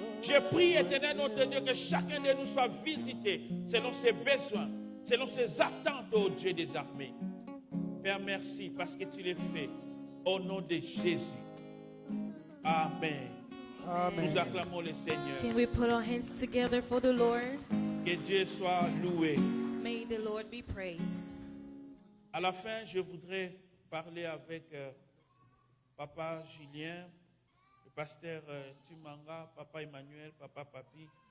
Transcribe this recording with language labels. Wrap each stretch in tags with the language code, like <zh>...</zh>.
<fr>Je prie, Éternel notre Dieu, que chacun de nous soit visité selon ses besoins, selon ses attentes, ô Dieu des armées. Père, merci parce que tu l'as fait. Au nom de Jésus. Amen. Amen. Nous acclamons le Seigneur.</fr> <en>Can we put our hands together for the Lord?</en> <fr>Que Dieu soit loué.</fr> <en>May the Lord be praised.</en> <fr>À la fin, je voudrais parler avec Papa Julien, le pasteur Tumanga, Papa Emmanuel, Papa Papi.</fr>